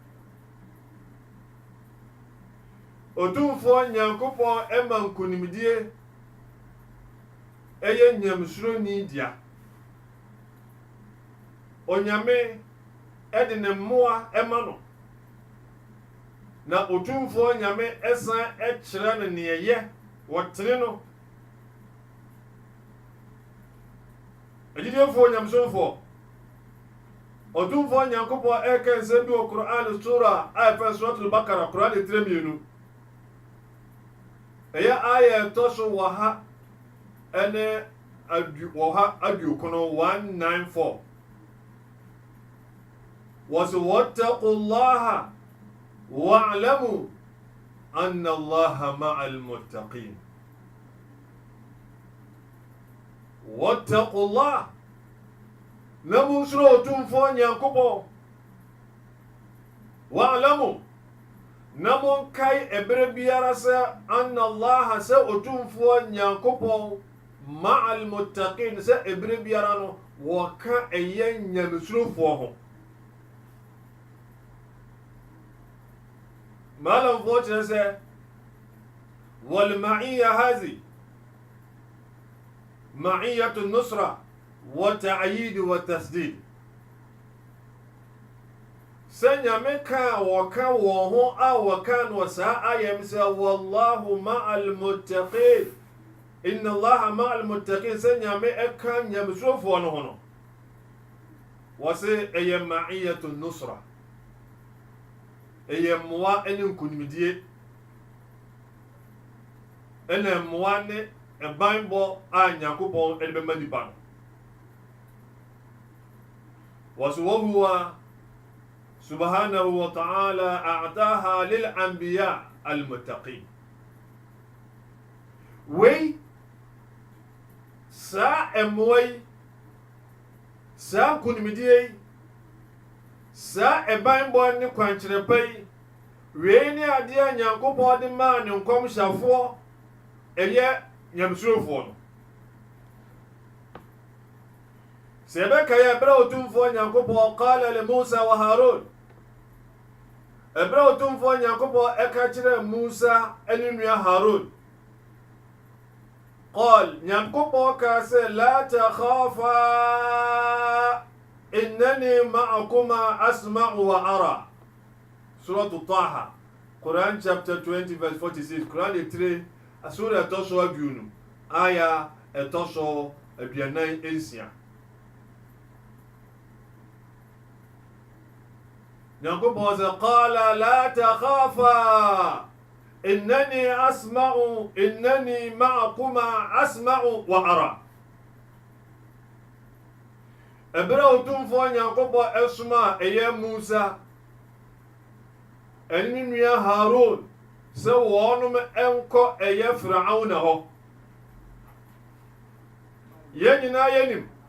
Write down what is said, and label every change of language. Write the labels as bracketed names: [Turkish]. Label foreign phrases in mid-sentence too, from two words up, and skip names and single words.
[Akan] otumfoɔ nyankopɔn ɛma nkonimdie ɛyɛ nyamesuro ni dia onyame ɛde ne mmoa ɛma no na otumfoɔ nyame ɛsan ɛkyerɛ no neɛyɛ wɔtene no agyidiefoɔ nyamesomfoɔ otumfoɔ nyankopɔn ɛka nsɛm bi wɔ Qur'an sura a ɛfɛ suratul Bakara Qur'an 3 ɛyɛ aya ɛtɔ so wɔ ha ɛne aduokono 194 wɔse [Arabic] واتقوا الله واعلموا أن الله مع المتقين [Akan] wattaqullah na munsuro otumfoɔ nyankopɔn wa'lamu na monkae ɛberɛ biara sɛ [Arabic] أن الله [Akan] sɛ otumfoɔ nyankopɔn [Arabic] مع المتقين [Akan] sɛ ɛberɛ biara no wɔka ɛyɛ nyamesurofoɔ ho malamfoɔ kyerɛ sɛ [Arabic] والمعية هذه معية نصر وتأييد وتسديد [Akan] sɛ nyame ka wɔka wɔn ho a wɔka no saa ayɛm sɛ [Arabic] والله مع المتقين إن الله مع المتقين [Akan] sɛ nyame ɛka nyamesurofoɔ no ho no wɔse ɛyɛ [Arabic] معية نصرة [Akan] ɛyɛ mmoa ne nkonimdie ɛna mmoa ne ɛbanbɔ a nyankopɔn ɛde bɛma nipa no wɔse [Arabic] وهو سبحانه وتعالى أعطاها للأنبياء المتقين [Akan] wei saa mmoa yi saa nkonimdie yi saa ɛbanbɔ ne kwankyerɛpa yi wei ne adeɛ a nyankopɔn de maa ne nkɔmhyɛfoɔ ɛyɛ nyamesurofoɔ no sɛ ɛbɛka yɛ ɛberɛ otumfoɔ nyankopɔn [Arabic] قال لموسى وهارون [Akan] ɛberɛ otumfoɔ nyankopɔn ɛka kyerɛ Musa ɛne nua Harun qal nyankopɔn ka sɛ [Arabic] لا تخافا إنني معكما أسمع وأرى [Akan] Surah Taha Quran [English] chapter 20 verse 46 [Akan] Quran 3 Surah ɛtɔ so aduonu aya ɛtɔ so aduanan nsia nyankopɔn sɛ [Arabic] قال لا تخافا إنني معكما أسمع وأرى [Akan] ɛberɛ otumfoɔ nyankopɔn ɛsoma a ɛyɛ Musa ɛne nua Harun sɛ wɔnom ɛnkɔ ɛyɛ Firauna hɔ Yenina yenim.